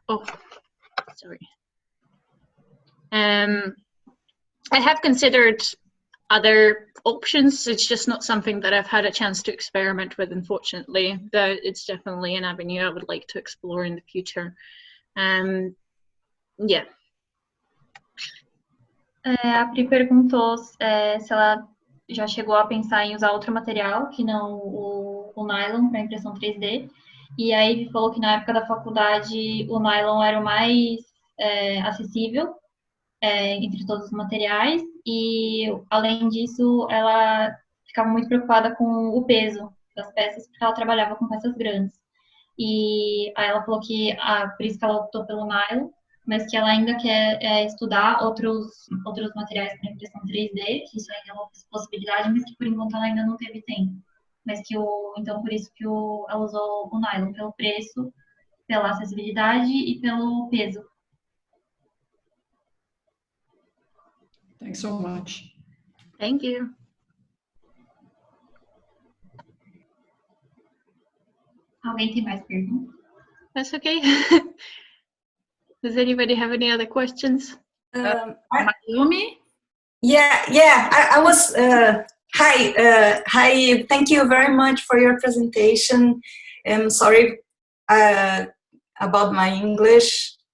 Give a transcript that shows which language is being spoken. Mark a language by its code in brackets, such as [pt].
[en] Oh, sorry. I have considered other options. It's just not something that I've had a chance to experiment with, unfortunately. But it's definitely an avenue I would like to explore in the future. Yeah. [pt] A Pri perguntou se ela já chegou a pensar em usar outro material que não o nylon para impressão 3D. E a Eve falou que na época da faculdade o nylon era o mais acessível entre todos os materiais, e além disso ela ficava muito preocupada com o peso das peças, porque ela trabalhava com peças grandes. E aí ela falou que por isso que ela optou pelo nylon, mas que ela ainda quer estudar outros materiais para impressão 3D, que isso ainda é uma possibilidade, mas que por enquanto ela ainda não teve tempo. Mas que então por isso que ela usou o nylon, pelo preço, pela acessibilidade e pelo peso. [en] Thanks so much. Thank you. [pt] Alguém tem mais perguntas? [en] That's okay. Does anybody have any other questions? Mayumi? Yeah. I was. Hi. Thank you very much for your presentation. I'm sorry about my English.